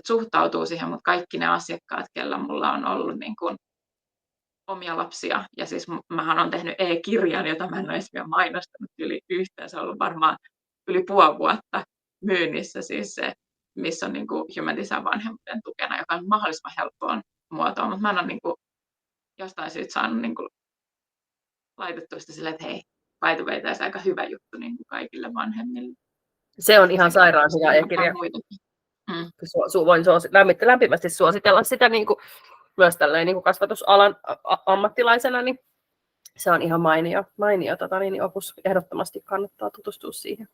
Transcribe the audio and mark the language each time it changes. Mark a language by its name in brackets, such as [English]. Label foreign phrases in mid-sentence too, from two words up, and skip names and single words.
[Finnish] suhtautuu siihen, mutta kaikki ne asiakkaat, kellä mulla on ollut niin kuin omia lapsia, ja siis mähän olen tehnyt e-kirjan, jota mä en ole edes vielä mainostanut yhteensä, se on ollut varmaan yli puoli vuotta myynnissä, siis se, missä on niin kuin human design vanhemmuuden tukena, joka on mahdollisimman helppoon muotoon, mutta mä en ole niin kuin jostain syystä saanut niin kuin laitettua sitä silleen, että hei, [English] by the way, [Finnish] tässä aika hyvä juttu niin kuin kaikille vanhemmille. Se on ihan sairaan hyvä e-kirja. Voin lämpimästi suositella sitä niin kuin, myös tälleen, niin kuin kasvatusalan ammattilaisena, niin se on ihan mainio opus. Ehdottomasti kannattaa tutustua siihen.